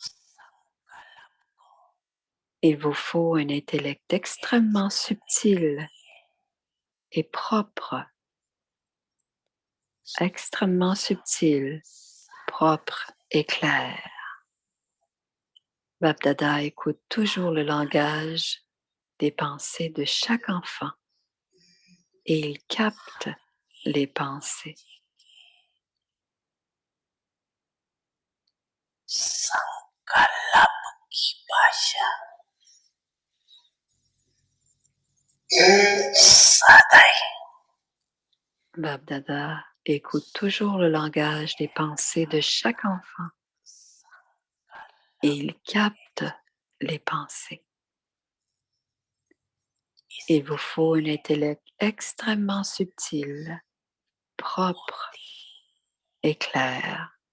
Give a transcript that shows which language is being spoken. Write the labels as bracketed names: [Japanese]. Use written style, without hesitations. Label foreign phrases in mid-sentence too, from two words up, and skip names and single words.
[French] Il vous faut un intellect extrêmement subtil et propre, extrêmement subtil, propre et clair. Babdada écoute toujours le langage des pensées de chaque enfant et il capte les pensées. [Hindi] संकल्प की भाषा सदैव [French] Babdada écoute toujours le langage des pensées de chaque enfant et il capte les pensées. Il vous faut un intellect extrêmement subtil, propre et clair.